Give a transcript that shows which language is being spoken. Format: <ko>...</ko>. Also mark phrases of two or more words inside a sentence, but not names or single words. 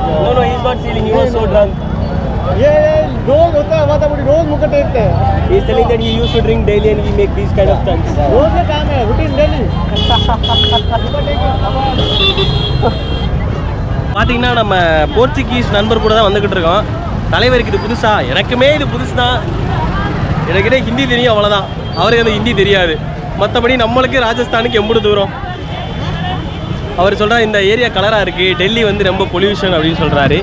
<en>No, he's not stealing. He was so drunk.</en> <hi>ये रोज होता है, वाता बड़ी रोज मुझे टेकते हैं.</hi> <en>He's telling that he used to drink daily and he make these kind of stunts.</en> <hi>रोज का काम है,</hi> <en>routine daily.</en> <ta>பார்த்தீங்கன்னா நம்ம போர்ச்சுகீஸ் நண்பர் கூட தான் வந்துக்கிட்டு இருக்கோம். தலைவருக்கு இது புதுசா, எனக்குமே இது புதுசு தான். எனக்கிட்டே ஹிந்தி தெரியும் அவ்வளோதான், அவருக்கு அந்த ஹிந்தி தெரியாது. மற்றபடி நம்மளுக்கு ராஜஸ்தானுக்கு எம்புடு தூரம். அவர் சொல்கிறார் இந்த ஏரியா கலராக இருக்குது, டெல்லி வந்து ரொம்ப பொல்யூஷன் அப்படின்னு சொல்கிறாரு.</ta>